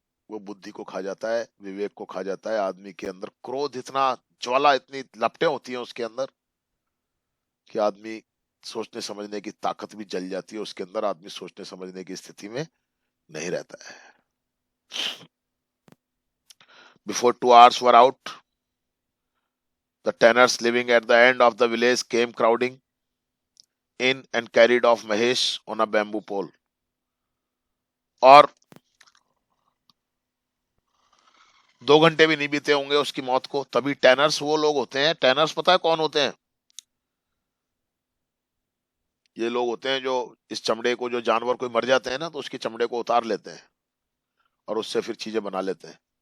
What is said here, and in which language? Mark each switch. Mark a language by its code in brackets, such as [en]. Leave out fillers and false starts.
[hi] वो बुद्धि को खा जाता है, विवेक को खा जाता है। आदमी के अंदर क्रोध इतना, ज्वाला इतनी लपटें होती हैं उसके अंदर कि आदमी सोचने समझने की ताकत भी जल जाती है उसके अंदर। आदमी सोचने समझने की स्थिति में नहीं रहता है। [en] Before 2 hours were out, the tenants living at the end of the village came crowding in and carried off Mahesh on a bamboo pole. [hi] और 2 घंटे भी नहीं बीते होंगे उसकी मौत को, तभी टैनर्स, वो लोग होते हैं, टैनर्स पता है कौन होते हैं? ये लोग होते हैं जो इस चमड़े को, जो जानवर कोई मर जाते हैं ना, तो उसकी चमड़े को उतार लेते हैं और उससे फिर चीजें बना लेते हैं।